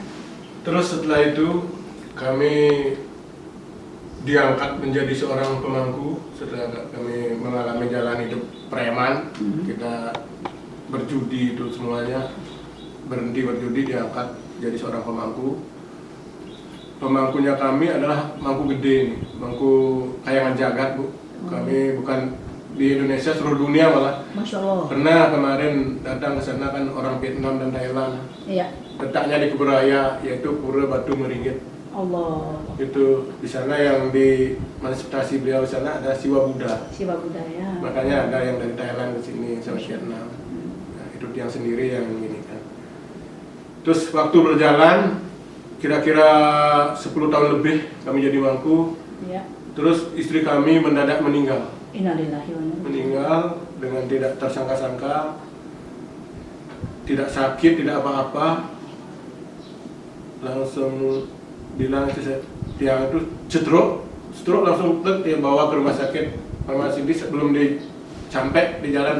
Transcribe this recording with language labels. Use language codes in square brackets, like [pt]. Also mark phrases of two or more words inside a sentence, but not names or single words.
[id] Terus setelah itu kami diangkat menjadi seorang pemangku. Setelah kami mengalami jalan hidup preman, kita berjudi itu semuanya, berhenti berjudi, diangkat jadi seorang pemangku. Pemangkunya kami adalah mangku gede nih, mangku kayangan jagat Bu. Kami bukan di Indonesia, seluruh dunia malah. [ar] ما شاء الله. [id] Pernah kemarin datang ke sana kan orang Vietnam dan Thailand. Iya. Letaknya di Kuburaya, yaitu Pura Batu Meringit. Allah. Itu di sana yang di manifestasi beliau di sana ada Siwa Buddha. Siwa budaya. Makanya ada yang dari Thailand ke sini sama Vietnam. Nah, itu yang sendiri yang ini kan. Terus waktu berjalan kira-kira 10 tahun lebih kami jadi mangku. Iya. Terus istri kami mendadak meninggal. [ar] إنا لله وإنا إليه راجعون. [id] Meninggal dengan tidak tersangka-sangka, tidak sakit, tidak apa-apa, langsung bilang tiang itu stroke langsung dia bawa ke rumah sakit farmasi. Sebelum sampai di jalan